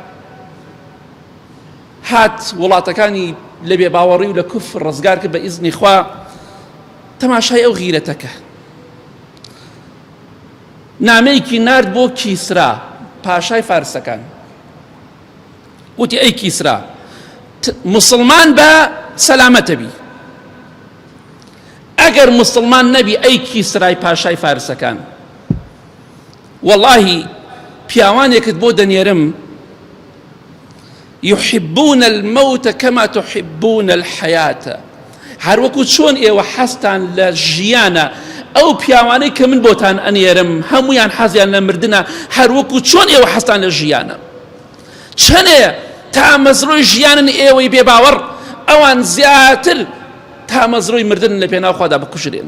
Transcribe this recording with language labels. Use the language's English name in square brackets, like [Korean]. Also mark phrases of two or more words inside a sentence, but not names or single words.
[Central Kurdish] هات وڵاتەکانی لە بێباوەڕی و لە کوفر ڕزگار کرد بە ئیزنی خوا، تەماشای ئەو غیرەتەکە نامەیەکی نارد بۆ کیسرا پاشای فارسەکان، وتی ئەی کیسرا مسلمان بە سەلامەتە بی، ئەگەر مسلمان نەبی ئەی کیسرای پاشای فارسەکان، وەڵڵاهی پیاوانێکت بۆ دەنێرم [Arabic] يحبون الموت كما تحبون الحياة، [Central Kurdish] هەروەکو چۆن ئێوە حەستان لە ژیانە، ئەو پیاوانەی کە من بۆتان ئەنێرم هەمویان حەزیان لە مردنە، هەروەکو چۆن ئێوە حەستان لە ژیانە. چەنێ تا مەزڕۆی ژیانن ئێوەی بێباوەڕ، ئەوان زیاتر تا مەزڕۆی مردن لە پێناو خوادا بکوژرێن.